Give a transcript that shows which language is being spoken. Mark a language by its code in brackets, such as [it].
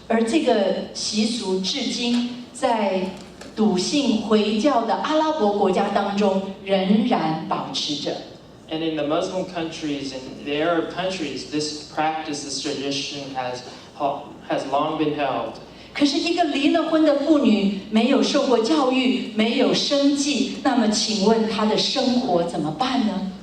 [zh] 而这个习俗至今在笃信回教的阿拉伯国家当中仍然保持着。 [en] And in the Muslim countries and the Arab countries, this practice, this tradition has long been held. [zh] 可是，一个离了婚的妇女，没有受过教育，没有生计，那么，请问她的生活怎么办呢？